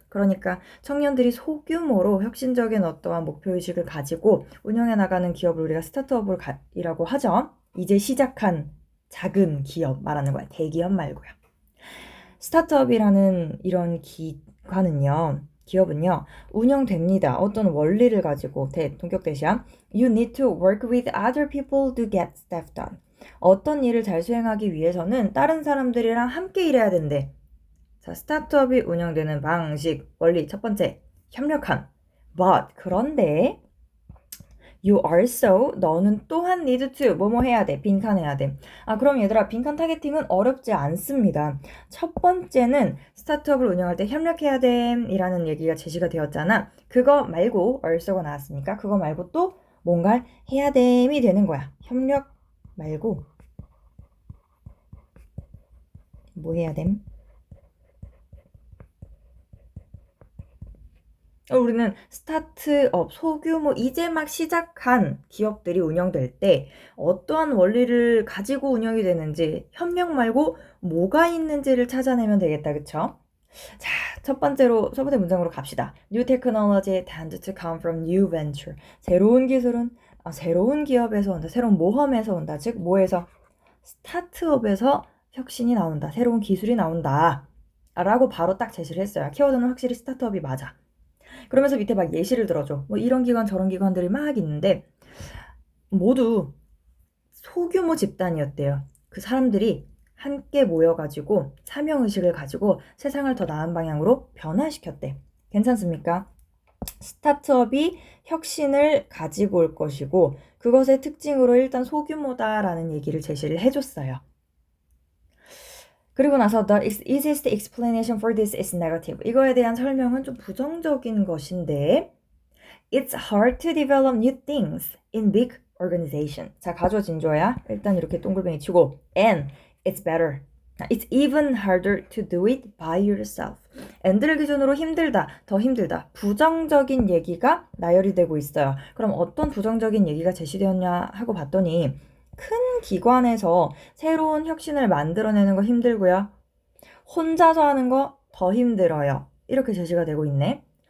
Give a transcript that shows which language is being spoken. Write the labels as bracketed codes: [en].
[ko] 그러니까 청년들이 소규모로 혁신적인 어떠한 목표의식을 가지고 운영해 나가는 기업을 우리가 스타트업이라고 하죠. 이제 시작한 작은 기업 말하는 거야. 대기업 말고요. 스타트업이라는 이런 기업은요, 운영됩니다. 어떤 원리를 가지고, 동격 대시야. [en] You need to work with other people to get stuff done. [ko] 어떤 일을 잘 수행하기 위해서는 다른 사람들이랑 함께 일해야 된대. 자, 스타트업이 운영되는 방식, 원리 첫 번째, 협력함. [en] But, [ko] 그런데 [en] You also, [ko] 너는 또한 [en] need to, [ko] 뭐뭐 해야 돼, 빈칸 해야 돼. 그럼 얘들아, 빈칸 타겟팅은 어렵지 않습니다. 첫 번째는 스타트업을 운영할 때 협력해야 돼, 이라는 얘기가 제시가 되었잖아. 그거 말고, also가 나왔으니까, 그거 말고 또 뭔가 해야 됨이 되는 거야. 협력 말고, 뭐 해야 됨? 우리는 스타트업, 소규모, 이제 막 시작한 기업들이 운영될 때 어떠한 원리를 가지고 운영이 되는지, 협력 말고 뭐가 있는지를 찾아내면 되겠다, 그쵸? 자, 첫 번째 문장으로 갑시다. [en] New technology tends to come from new venture. [ko] 새로운 기술은 새로운 기업에서 온다. 새로운 모험에서 온다. 즉, 뭐에서? 스타트업에서 혁신이 나온다. 새로운 기술이 나온다. 라고 바로 딱 제시를 했어요. 키워드는 확실히 스타트업이 맞아. 그러면서 밑에 막 예시를 들어줘. 뭐 이런 기관 저런 기관들이 막 있는데 모두 소규모 집단이었대요. 그 사람들이 함께 모여가지고 사명의식을 가지고 세상을 더 나은 방향으로 변화시켰대. 괜찮습니까? 스타트업이 혁신을 가지고 올 것이고 그것의 특징으로 일단 소규모다라는 얘기를 제시를 해줬어요. 그리고 나서 [en] the easiest explanation for this is negative. [ko] 이거에 대한 설명은 좀 부정적인 것인데 [en] It's hard to develop new things in big organization. [ko] 자, 가조 진조야. 일단 이렇게 동글뱅이 치고 [en] and it's better. It's even harder to do it by yourself. [ko] and를 기준으로 힘들다, 더 힘들다. 부정적인 얘기가 나열이 되고 있어요. 그럼 어떤 부정적인 얘기가 제시되었냐 하고 봤더니 큰 기관에서 새로운 혁신을 만들어내는 거 힘들고요. 혼자서 하는 거 더 힘들어요. 이렇게 제시가 되고 있네.